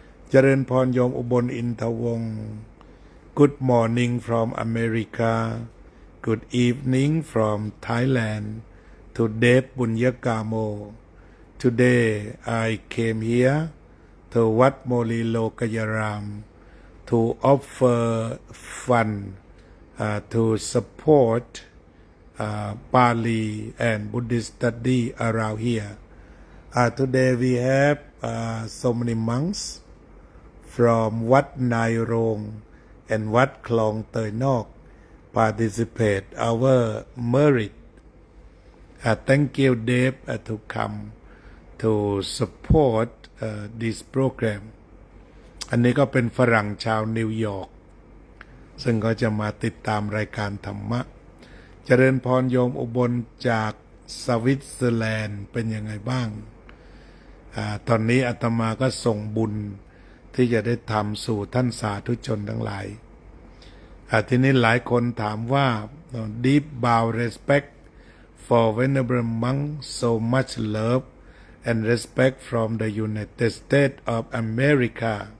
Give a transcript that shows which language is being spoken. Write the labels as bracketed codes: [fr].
[th] เจริญพรโยมอุบลอินทวงศ์ [en] Good morning from America Good evening from Thailand to Dev Bunyagamo Today I came here to Wat Moli Lokayaram to offer fund to support Pali and Buddhist study around here. Today we have so many monks from Wat Nai Rong and Wat Klong Toi Nok participate our merit. Thank you, Dave, to come to support this program. [th] อันนี้ก็เป็นฝรั่งชาวนิวยอร์กซึ่งก็จะมาติดตามรายการธรรมะเจริญพรโยมอุบลจากสวิตเซอร์แลนด์เป็นยังไงบ้าง ตอนนี้อาตมาก็ส่งบุญที่จะได้ทำสู่ท่านสาธุชนทั้งหลายทีนี้หลายคนถามว่า [en] Deep bow respect for Venerable Monk so much love and respect from the United States of America